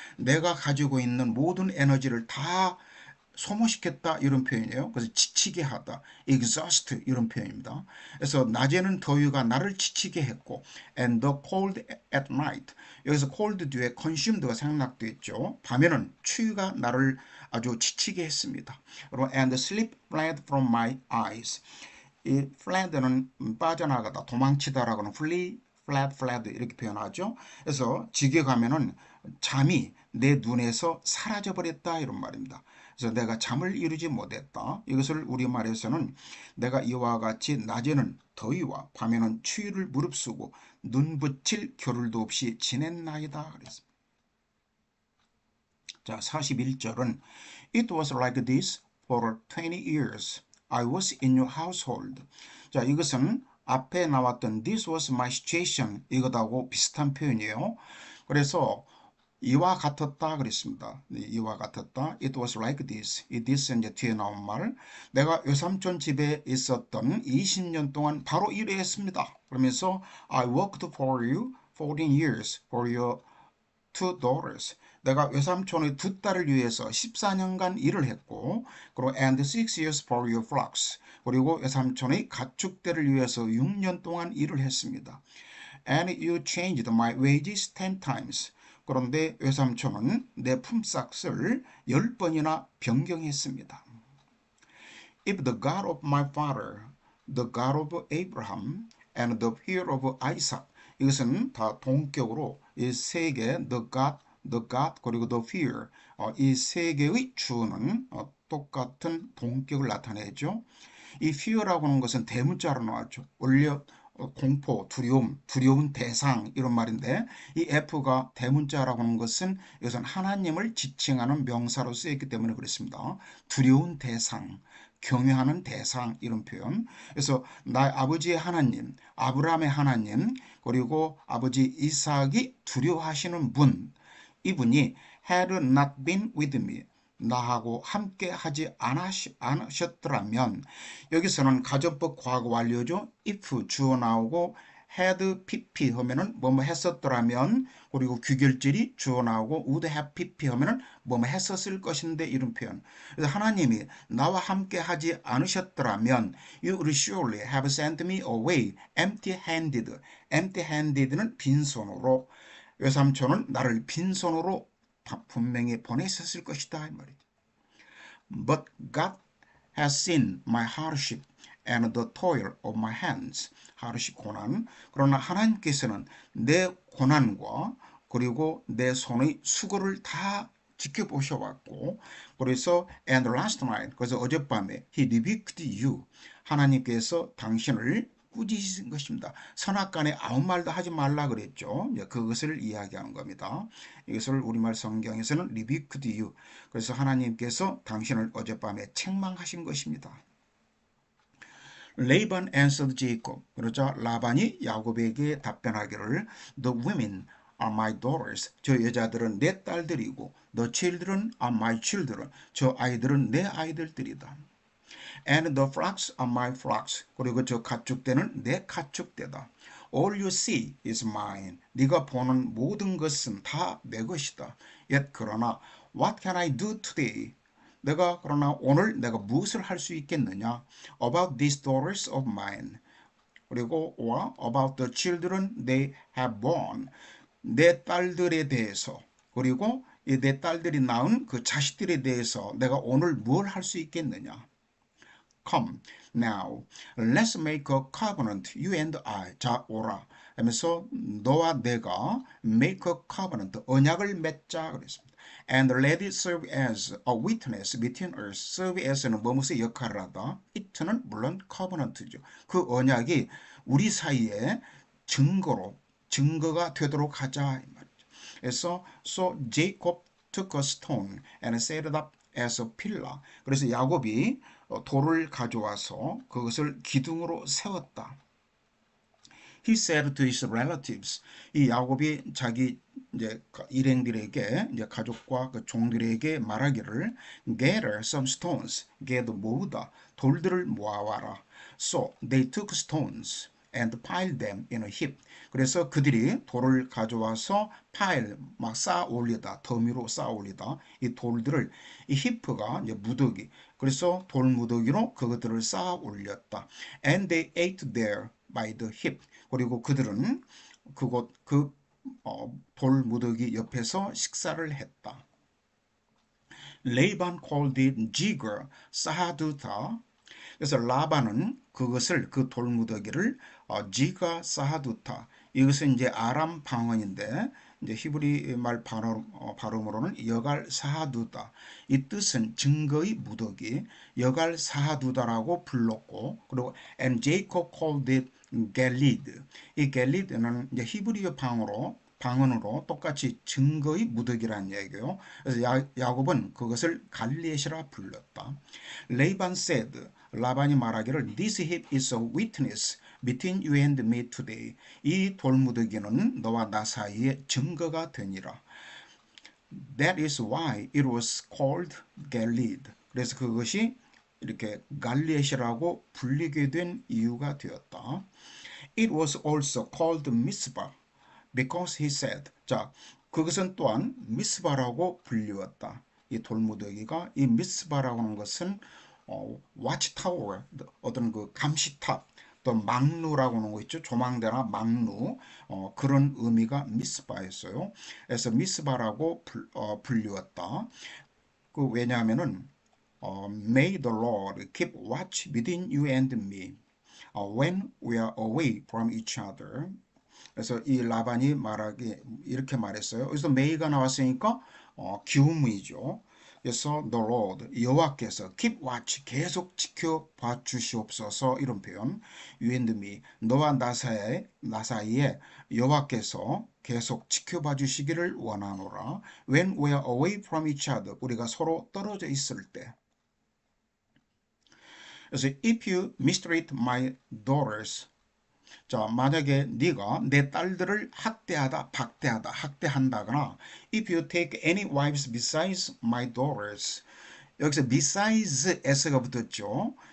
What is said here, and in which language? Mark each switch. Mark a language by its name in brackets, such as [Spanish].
[Korean] 내가 가지고 있는 모든 에너지를 다 소모시켰다 이런 표현이에요. 그래서 지치게 하다, exhaust 이런 표현입니다. 그래서 낮에는 더위가 나를 지치게 했고, [English] and the cold at night. [Korean] 여기서 cold 뒤에 consumed가 생략되어 있죠. 밤에는 추위가 나를 아주 지치게 했습니다. 그리고 [English] and sleep fled from my eyes. [Korean] 이 fled는 빠져나가다, 도망치다라고는 flee, fled 이렇게 표현하죠. 그래서 직역하면은 잠이 내 눈에서 사라져 버렸다 이런 말입니다. 그래서 내가 잠을 이루지 못했다. 이것을 우리말에서는 내가 이와 같이 낮에는 더위와 밤에는 추위를 무릅쓰고 눈 붙일 겨를도 없이 지냈나이다 그랬습니다. 자, 41절은 [English] It was like this for 20 years. I was in your household. [Korean] 자, 이것은 앞에 나왔던 This was my situation 이것하고 비슷한 표현이에요. 그래서 이와 같았다 그랬습니다. 이와 같았다. [English] It was like this. [Korean] 이 this 이제 뒤에 나온 말. 내가 외삼촌 집에 있었던 20년 동안 바로 이랬습니다. 그러면서 [English] I worked for you 14 years for your two daughters. [Korean] 내가 외삼촌의 두 딸을 위해서 14년간 일을 했고, 그리고 [English] and 6 years for your flocks. [Korean] 그리고 외삼촌의 가축들을 위해서 6년 동안 일을 했습니다. [English] And you changed my wages 10 times. [Korean] 그런데 외삼촌은 내 품삯을 10번이나 변경했습니다. [English] If the God of my father, the God of Abraham, and the fear of Isaac. [Korean] 이것은 다 동격으로 이 세 개, the God, 그리고 the fear, 이 세 개의 주어는 똑같은 동격을 나타내죠. 이 fear라고 하는 것은 대문자로 나왔죠. 원래 공포, 두려운 대상 이런 말인데 이 F가 대문자라고 하는 것은 이것은 하나님을 지칭하는 명사로 쓰였기 때문에 그렇습니다. 두려운 대상, 경외하는 대상 이런 표현. 그래서 나의 아버지의 하나님, 아브라함의 하나님, 그리고 아버지 이삭이 두려워하시는 분, 이분이 [English] had not been with me. [Korean] 나하고 함께 하지 않으셨더라면 여기서는 가정법 과거 완료죠. if 주어 나오고 had pp 하면은 뭐뭐 했었더라면 그리고 귀결절이 주어 나오고 would have pp 하면은 뭐뭐 했었을 것인데 이런 표현. 그래서 하나님이 나와 함께 하지 않으셨더라면 [English] you would surely have sent me away empty-handed. [Korean] empty-handed는 빈손으로 외삼촌은 나를 빈손으로 분명히 보냈었을 것이다 이 말이죠. [English] But God has seen my hardship and the toil of my hands. [Korean] hardship 고난. 그러나 하나님께서는 내 고난과 그리고 내 손의 수고를 다 지켜보셔왔고 그래서 [English] and last night [Korean] 그래서 어젯밤에 [English] he rebuked you. [Korean] 하나님께서 당신을 꾸짖으신 것입니다. 선악간에 아무 말도 하지 말라 그랬죠. 그것을 이야기하는 겁니다. 이것을 우리말 성경에서는 [English] rebuked you. [Korean] 그래서 하나님께서 당신을 어젯밤에 책망하신 것입니다. [English] Laban answered Jacob. [Korean] 그러자 라반이 야곱에게 답변하기를 [English] The women are my daughters. [Korean] 저 여자들은 내 딸들이고 [English] The children are my children. [Korean] 저 아이들은 내 아이들들이다. [English] And the flocks are my flocks. [Korean] 그리고 저 가축대는 내 가축대다. [English] All you see is mine. [Korean] 네가 보는 모든 것은 다 내 것이다. [English] Yet [Korean] 그러나 [English] what can I do today? [Korean] 그러나 오늘 내가 무엇을 할 수 있겠느냐? [English] About these daughters of mine. [Korean] 그리고 [English] or about the children they have born. [Korean] 내 딸들에 대해서 그리고 내 딸들이 낳은 그 자식들에 대해서 내가 오늘 뭘 할 수 있겠느냐? [English] Come now, let's make a covenant, you and I. [Korean] 자, 오라. 하면서 너와 내가 [English] make a covenant, [Korean] 언약을 맺자 그랬습니다. [English] And let it serve as a witness between us. [Korean] serve as는 무엇의 역할을 하다. it는 물론 covenant죠. 그 언약이 우리 사이에 증거가 되도록 하자 이 말이죠. 그래서 [English] so Jacob took a stone and set it up as a pillar. [Korean] 그래서 야곱이 돌을 가져와서 그것을 기둥으로 세웠다. [English] he said to his relatives. [Korean] 이 야곱이 자기 이제 일행들에게 이제 가족과 그 종들에게 말하기를 [English] gather some stones, [Korean] gather 모으다 돌들을 모아와라. [English] So they took stones and piled them in a heap. [Korean] 그래서 그들이 돌을 가져와서 파일 막 쌓아 올리다 더미로 쌓아 올리다 이 돌들을 이 히프가 이제 무더기 그래서 돌 무더기로 그것들을 쌓아 올렸다. [English] And they ate there by the heap. [Korean] 그리고 그들은 그곳 돌 무더기 옆에서 식사를 했다. [English] 레이반 called it 지거 사하두타. [Korean] 그래서 라반은 그것을 그 돌무더기를 지가 사하두타 이것은 이제 아람 방언인데 이제 히브리 말 발음으로는 여갈 사하두다 이 뜻은 증거의 무더기 여갈 사하두다라고 불렀고 그리고 [English] and Jacob called it [Korean] 갤리드 이 갤리드는 이제 히브리어 방언으로 똑같이 증거의 무더기라는 얘기예요. 그래서 야곱은 그것을 갈리엣이라 불렀다. [English] 레이반 said [Korean] 라반이 말하기를 [English] This heap is a witness between you and me today. [Korean] 이 돌무더기는 너와 나 사이에 증거가 되니라. [English] That is why it was called Gilead. [Korean] 그래서 그것이 이렇게 갈리엣이라고 불리게 된 이유가 되었다. [English] It was also called Mizpah because he said. [Korean] 자, 그것은 또한 미스바라고 불리웠다. 이 돌무더기가 이 미스바라고 하는 것은 watchtower, 어떤 그 감시탑, 또 망루라고 하는 거 있죠. 조망대나 망루, 그런 의미가 미스바였어요. 그래서 미스바라고 불리웠다. 그 왜냐하면은 [English] May the Lord keep watch between you and me when we are away from each other. [Korean] 그래서 이 라반이 말하기 이렇게 말했어요. 여기서 may가 나왔으니까 기움이죠. 그래서 the Lord 여호와께서 keep watch 계속 지켜봐 주시옵소서 이런 표현. [English] You and me [Korean] 너와 나 사이에 여호와께서 계속 지켜봐 주시기를 원하노라. [English] When we are away from each other [Korean] 우리가 서로 떨어져 있을 때. 그래서 [English] if you mistreat my daughters [Korean] 자, 만약에 네가 내 딸들을 학대하다, 박대하다, 학대한다거나 [English] if you take any wives besides my daughters [Korean] 여기서 [English] besides s [Korean] 가 붙었죠.